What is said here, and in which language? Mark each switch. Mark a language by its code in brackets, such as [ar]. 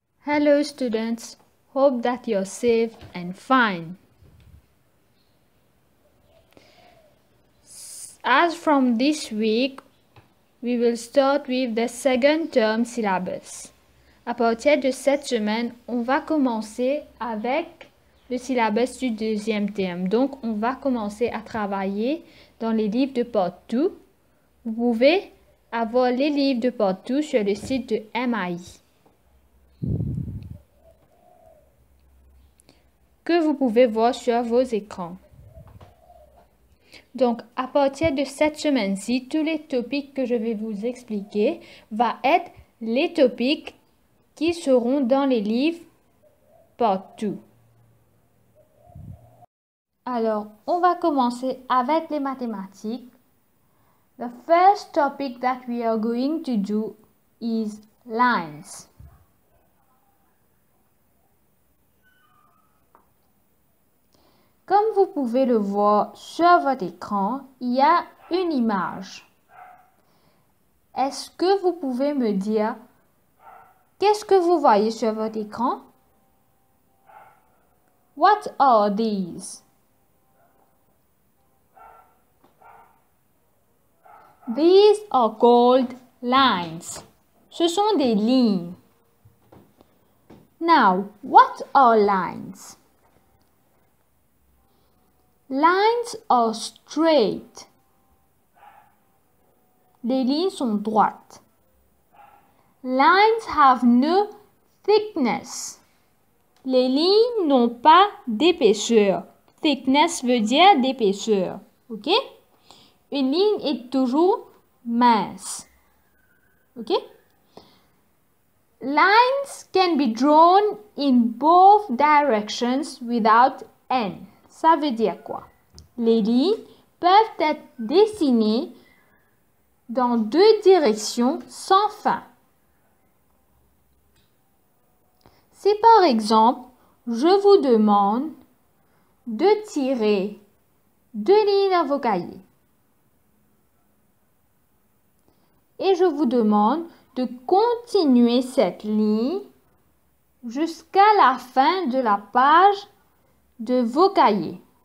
[en] Hello students, hope that you're safe and fine. As from this week, we will start with the second term syllabus. [fr] À partir de cette semaine, on va commencer avec le syllabus du deuxième terme. Donc, on va commencer à travailler dans les livres de Part 2. Vous pouvez avoir les livres de Part 2 sur le site de MAI, que vous pouvez voir sur vos écrans. Donc, à partir de cette semaine-ci, tous les topics que je vais vous expliquer vont être les topics qui seront dans les livres Part 2. Alors, on va commencer avec les mathématiques. [en] The first topic that we are going to do is lines. [fr] Comme vous pouvez le voir sur votre écran, il y a une image. Est-ce que vous pouvez me dire qu'est-ce que vous voyez sur votre écran? [en] What are these? These are called lines. [fr] Ce sont des lignes. [en] Now, what are lines? Lines are straight. [fr] Les lignes sont droites. [en] Lines have no thickness. [fr] Les lignes n'ont pas d'épaisseur. Thickness veut dire d'épaisseur. Ok? Une ligne est toujours mince. Ok? [en] Lines can be drawn in both directions without end. [fr] Ça veut dire quoi? Les lignes peuvent être dessinées dans deux directions sans fin. Si par exemple, je vous demande de tirer deux lignes dans vos cahiers et je vous demande de continuer cette ligne jusqu'à la fin de la page de vos cahiers.